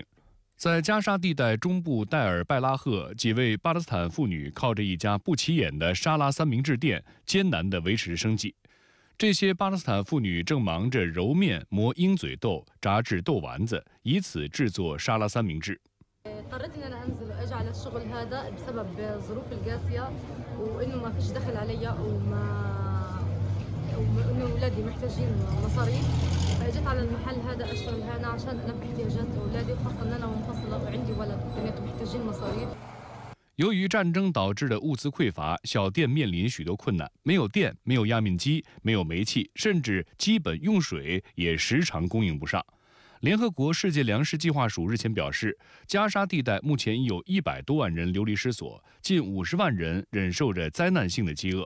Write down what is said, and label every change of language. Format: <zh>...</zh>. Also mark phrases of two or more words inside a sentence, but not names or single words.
<zh>在加沙地带中部戴尔拜拉赫，几位巴勒斯坦妇女靠着一家不起眼的沙拉三明治店，艰难地维持生计。这些巴勒斯坦妇女正忙着揉面、磨鹰嘴豆、炸制豆丸子，以此制作沙拉三明治。</zh> <ar>اضطريت ان انا انزل واجي على الشغل هذا بسبب الظروف القاسيه وانه ما فيش دخل عليا وانه اولادي محتاجين مصاريف فاجيت على المحل هذا اشتغل هنا عشان البي احتياجات اولادي وخاصه ان انا منفصله وعندي ولد بناتهم محتاجين مصاريف。</ar> <zh>由于战争导致的物资匮乏，小店面临许多困难，没有电，没有压面机，没有煤气，甚至基本用水也时常供应不上。联合国世界粮食计划署日前表示，加沙地带目前已有100多万人流离失所，近50万人忍受着灾难性的饥饿。</zh>